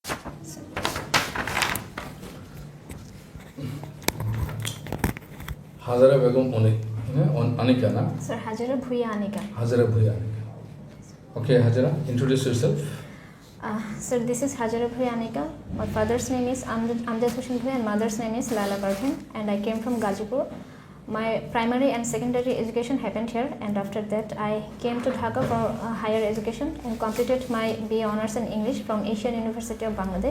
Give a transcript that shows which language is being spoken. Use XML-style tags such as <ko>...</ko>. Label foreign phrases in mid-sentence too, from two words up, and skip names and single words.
<bn>হাজারা বেগম Anika, na?</bn> <en>Sir, Hajara Bhuya Anika. Hajara Bhuya Anika. Okay, Hajara, introduce yourself. Sir, this is Hajara Bhuya Anika. My father's name is Amjad Hossain Bhuya and mother's name is Laila Parveen, and I came from Gazipur. My primary and secondary education happened here, and after that I came to Dhaka for higher education and completed my BA Honours in English from Asian University of Bangladesh.</en>